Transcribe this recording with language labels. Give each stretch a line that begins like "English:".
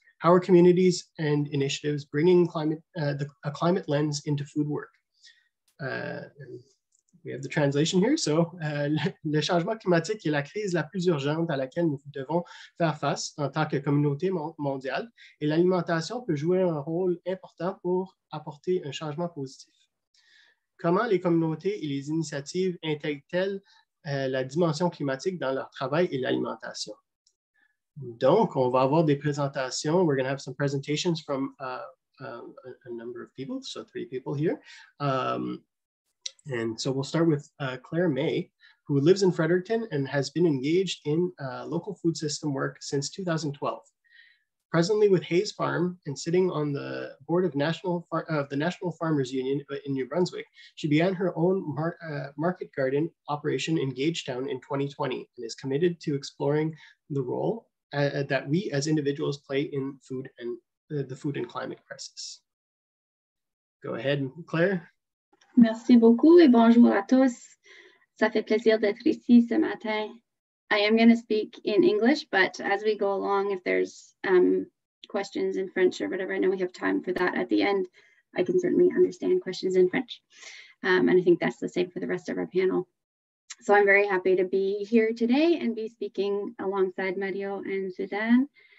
English: How are communities and initiatives bringing a climate lens into food work? We have the translation here.
French: So, le changement climatique est la crise la plus urgente à laquelle nous devons faire face en tant que communauté mondiale, et l'alimentation peut jouer un rôle important pour apporter un changement positif. Comment les communautés et les initiatives intègrent-elles la dimension climatique dans leur travail et l'alimentation? Donc, on va avoir des présentations.
English: We're going to have some presentations from a number of people, so 3 people here. And so we'll start with Claire May, who lives in Fredericton and has been engaged in local food system work since 2012. Presently with Hayes Farm and sitting on the board of the National Farmers Union in New Brunswick, she began her own market garden operation in Gagetown in 2020 and is committed to exploring the role that we as individuals play in food and the food and climate crisis. Go ahead, Claire.
French: Merci beaucoup et bonjour à tous. Ça fait plaisir d'être ici ce matin.
English: I am going to speak in English, but as we go along, if there's questions in French or whatever, I know we have time for that at the end. I can certainly understand questions in French. And I think that's the same for the rest of our panel. So I'm very happy to be here today and be speaking alongside Mario and Suzanne.